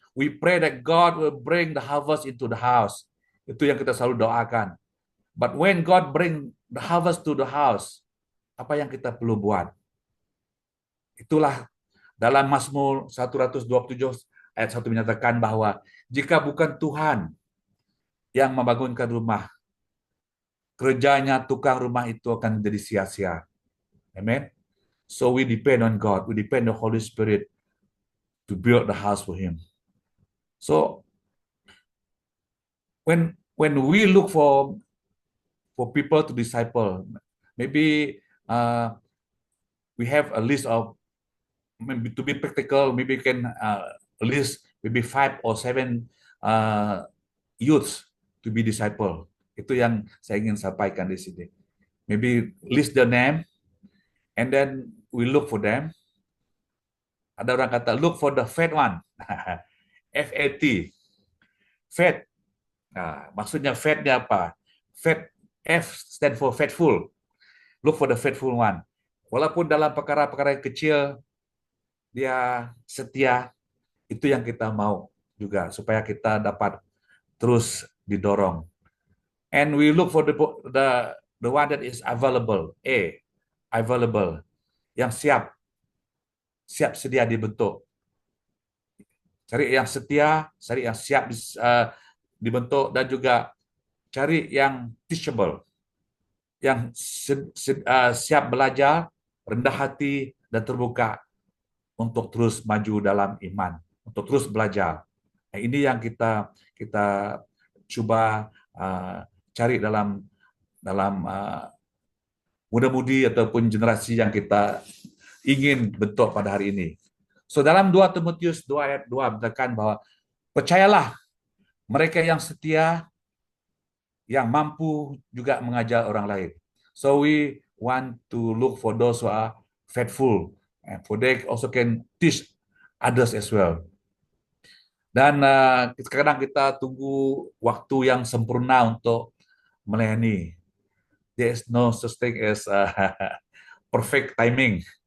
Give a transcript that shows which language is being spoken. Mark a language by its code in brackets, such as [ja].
[en] We pray that God will bring the harvest into the house. [ms] Itu yang kita selalu doakan. [en] But when God bring the harvest to the house, [ms] apa yang kita perlu buat? Itulah dalam Mazmur 127 ayat 1 menyatakan bahwa jika bukan Tuhan yang membangunkan rumah, kerjanya tukang rumah itu akan menjadi sia-sia. [en] Amen. So we depend on God. We depend on the Holy Spirit to build the house for Him. So when we look for people to disciple, maybe we have a list of, maybe to be practical, maybe we can list maybe 5 or 7 youths to be disciple. [ms] Itu yang saya ingin sampaikan di sini. [en] Maybe list the name, and then we look for them. [ms] Ada orang kata [en] look for the fat one. FAT, fat. [ms] Nah, maksudnya fatnya apa? Fat, F stand for faithful. [en] Look for the faithful one. [ms] Walaupun dalam perkara-perkara yang kecil dia setia, itu yang kita mau juga supaya kita dapat terus didorong. [en] And we look for the one that is available. [ms] Available, yang siap sedia dibentuk. Cari yang setia, cari yang siap dibentuk, dan juga cari yang teachable, yang siap belajar, rendah hati, dan terbuka untuk terus maju dalam iman, untuk terus belajar. Nah, ini yang kita coba cari dalam muda-mudi ataupun generasi yang kita ingin bentuk pada hari ini. So dalam 2 Timotius 2 ayat 2 mengatakan bahwa percayalah mereka yang setia, yang mampu juga mengajar orang lain. [en] So we want to look for those who are faithful, and for they also can teach others as well. [ms] Dan kadang kita tunggu waktu yang sempurna untuk melayani. [en] There is no such thing as perfect timing.